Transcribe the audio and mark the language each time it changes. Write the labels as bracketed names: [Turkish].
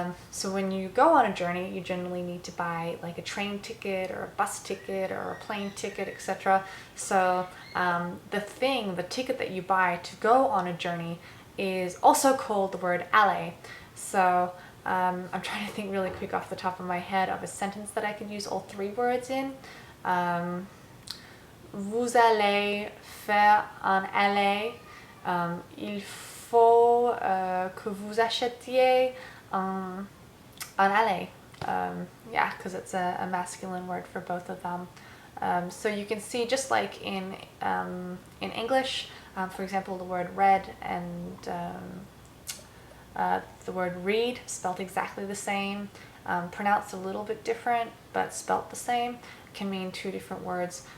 [English] So when you go on a journey, you generally need to buy like a train ticket or a bus ticket or a plane ticket, etc. So the ticket that you buy to go on a journey is also called the word aller. So I'm trying to think really quick off the top of my head of a sentence that I could use all three words in. [French] Vous allez faire un aller. Il faut que vous achetiez un aller. [English] Yeah, because it's a masculine word for both of them. So you can see, just like in English, for example, the word read and the word read, spelled exactly the same, pronounced a little bit different, but spelt the same, can mean two different words.